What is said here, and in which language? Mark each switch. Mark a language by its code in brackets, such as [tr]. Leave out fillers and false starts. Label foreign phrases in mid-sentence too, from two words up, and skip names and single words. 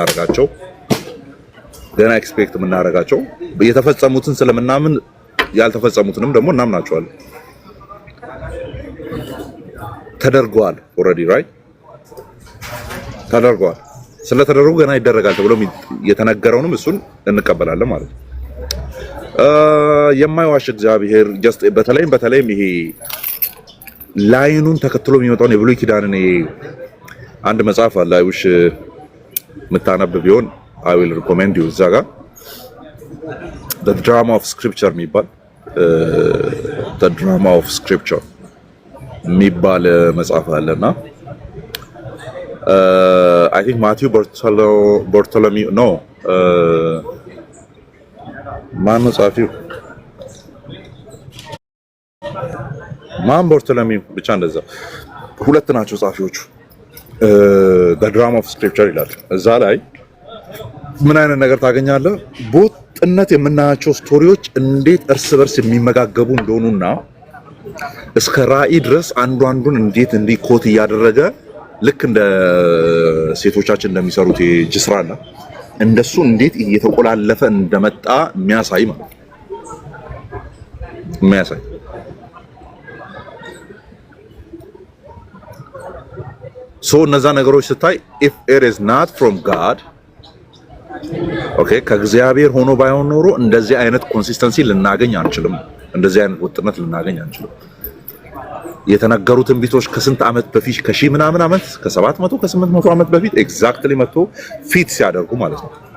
[am] የምናደርጋቸው የተፈጸሙትን ስለምናምን ያልተፈጸሙትንም ደግሞ እናምናቸዋለን። ተደርገዋል [en] already right [am] ተደርገዋል። ስለተደረጉ ገና ይደረጋል ተብሎ የተነገረውንም እሱን እንቀበላለን ማለት ነው። የማይዋሽ እግዚአብሔር ጀስት በተለይም ይሄ ላይኑን ተከትሎ የሚመጣውን የብሉይ ኪዳንን አንድ መጽሐፍ አለ አይውሽ የምታነብ ቢሆን [en] I will recommend you [am] እዛ ጋር [en] the drama of scripture [am] የሚባል [en] the drama of scripture [am] የሚባል መጽሐፍ አለና [en] I think Matthew Bartholomew no [am] ማን ጻፊው ማን ባርቶሎሜው ብቻ እንደዛ ሁለት ናቸው ጻፊዎቹ። [en] the drama of scripture [am] ይላል። እዛ ላይ ምን አይነት ነገር ታገኛለህ? በወጥነት የምናያቸው ስቶሪዎች እንዴት እርስ በርስ የሚመጋገቡ እንደሆኑና እስከ ራእይ ድረስ አንዱን እንዴት እንዲኮት እያደረገ ልክ እንደ ሴቶቻችን እንደሚሰሩት ጅስራና እንደሱ እንዴት እየተቆላለፈ እንደመጣ የሚያሳይ ማለት የሚያሳይ እነዛ ነገሮች ስታይ [en] if it is not from God [am] ኦኬ ከእግዚአብሔር ሆኖ ባይሆን ኖሮ እንደዚህ አይነት ኮንሲስተንሲ ልናገኝ አንችልም። እንደዚህ አይነት ወጥነት ልናገኝ አንችልም። የተነገሩትን ቢቶች ከስንት ዓመት በፊት ከሺህ ምናምን ዓመት ከ700 ከ800 ዓመት በፊት ኤግዛክትሊ መጥቶ ፊት ሲያደርጉ ማለት ነው።